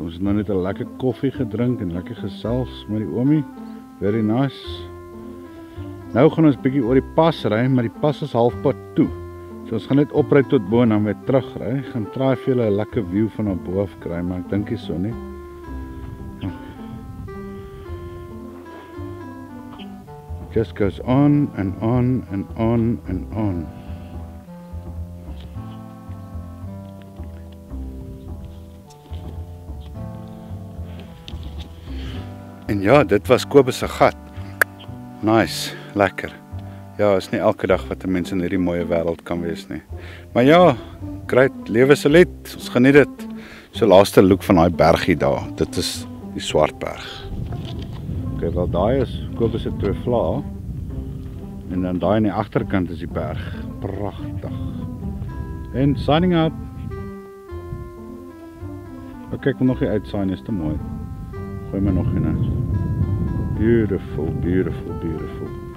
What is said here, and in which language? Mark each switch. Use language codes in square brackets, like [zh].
[af] Ons het nou net 'n lekker koffie gedrink en lekker gesels met die oomie. [en] Very nice. [af] Nou gaan ons bietjie oor die pas ry, maar die pas is halfpad toe. So ons gaan net opry tot bo en dan weer terugry. Gaan try vir julle 'n lekker view van op bo af kry, maar ek dink nie so nie. [en] Just goes on and on and on and on. [af] En ja, dit was Kobus se gat. Nice, lekker. Ja, is nie elke dag wat 'n mens in hierdie mooie wêreld kan wees nie. Maar ja, great, lewe se lied. Ons geniet dit. So laaste look van daai bergie daar. Dit is die Swartberg. Okay, wel daai is Kobus se twee vlae. En dan daai aan die agterkant is die berg. Pragtig. En signing out. Okay, ek wil nog nie uitsaai nie, is te mooi. Gooi my nog een uit. [en] Beautiful, beautiful, beautiful.